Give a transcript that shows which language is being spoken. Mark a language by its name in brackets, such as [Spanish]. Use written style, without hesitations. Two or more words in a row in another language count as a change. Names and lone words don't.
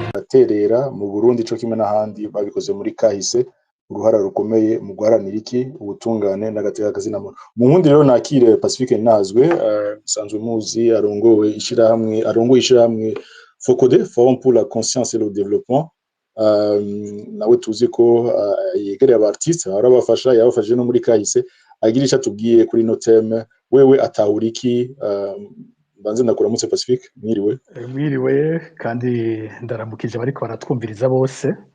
[Rundi] bagaterera mu Burundi co kimwe n'ahandi babikoze muri kahise uruhara rukomeye mu guharanira iki ubutungane n'agateka kazina muntu. Mu nkundi rero nakire Pacifique Nazwe sanzwe muzi arongoye ishirahamwe FOCODE, [French] Forum pour la conscience et le développement. [Rundi] Nawe tuzi ko yegereye abartiste arabafasha yabafashije no muri kahise agira ico atubwiye kuri no theme wewe atahuriki. Banze ndakuramutse Pacifique, mwiriwe kandi ndaramukije bariko baratwumviriza bose.